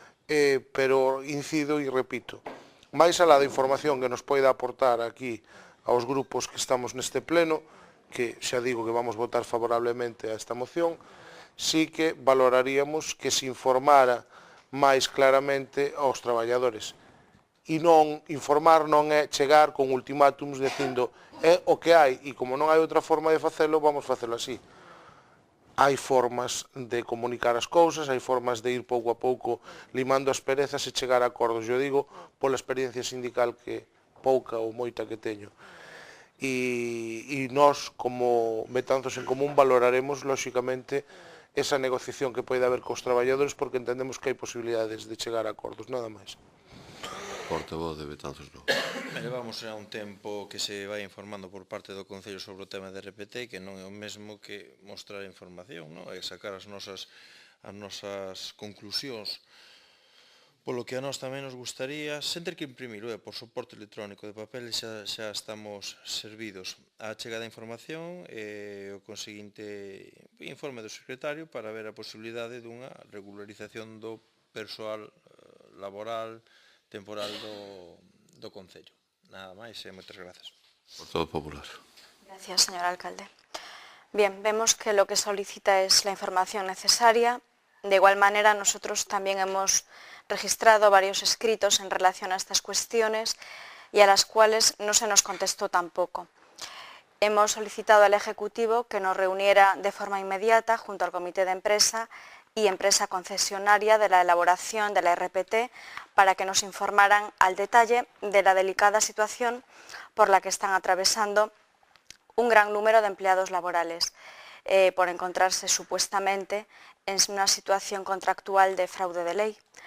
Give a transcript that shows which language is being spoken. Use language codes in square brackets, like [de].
[gl] Pero incido e repito, máis alá da información que nos poida aportar aquí aos grupos que estamos neste pleno, que xa digo que vamos votar favorablemente a esta moción, sí que valoraríamos que se informara máis claramente aos traballadores. E non informar non é chegar con ultimátums dicindo é o que hai e como non hai outra forma de facelo, vamos facelo así. Hai formas de comunicar as cousas, hai formas de ir pouco a pouco limando as perezas e chegar a acordos. Eu digo pola experiencia sindical que pouca ou moita que teño. E nós, como Betanzos en Común, valoraremos, lóxicamente, esa negociación que pode haber cos traballadores, porque entendemos que hai posibilidades de chegar a acordos, nada máis. Portavoz de Betanzos non. Levamos xa un tempo que se vai informando por parte do Concello sobre o tema de RPT, que non é o mesmo que mostrar información, non? É sacar as nosas conclusións. Polo que a nós tamén nos gustaría, sen ter que imprimir por soporte electrónico de papel, xa estamos servidos a chegada da información e o conseguinte informe do secretario para ver a posibilidade dunha regularización do persoal laboral temporal do Concello. Nada máis e moitas grazas. Portavoz Popular. [es] Gracias, señor alcalde. Bien, vemos que lo que solicita es la información necesaria. De igual manera, nosotros también hemos registrado varios escritos en relación a estas cuestiones y a las cuales no se nos contestó tampoco. Hemos solicitado al Ejecutivo que nos reuniera de forma inmediata junto al Comité de Empresa y empresa concesionaria de la elaboración de la RPT para que nos informaran al detalle de la delicada situación por la que están atravesando un gran número de empleados laborales por encontrarse supuestamente en una situación contractual de fraude de ley.